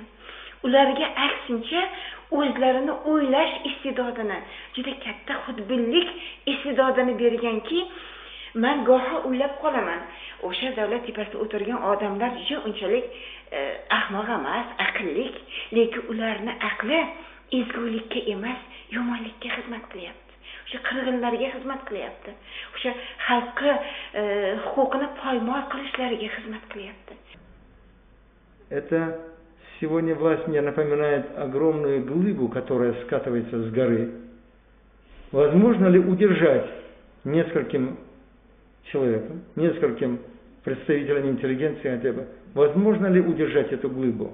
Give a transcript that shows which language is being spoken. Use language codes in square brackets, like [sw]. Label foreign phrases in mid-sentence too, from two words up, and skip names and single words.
[uz] Ularga aksincha o'zlarini o'ylash istidodini, juda katta xudbinlik istidodini berganki, men goho o'ylab qolaman, o'sha davlat tepasida o'tirgan odamlar unchalik ahmoq emas, aqllik, lekin ularni aqli ezgulikka emas, yomonlikka xizmat qilyapti. O'sha qirg'inlarga xizmat qilyapti. O'sha xalqqa huquqini poymol qilishlariga xizmat qilyapti. [ru] Это сегодня власть мне напоминает огромную глыбу, которая скатывается с горы. Возможно ли удержать нескольким человеком, нескольким представителям интеллигенции хотя бы, возможно ли удержать эту глыбу?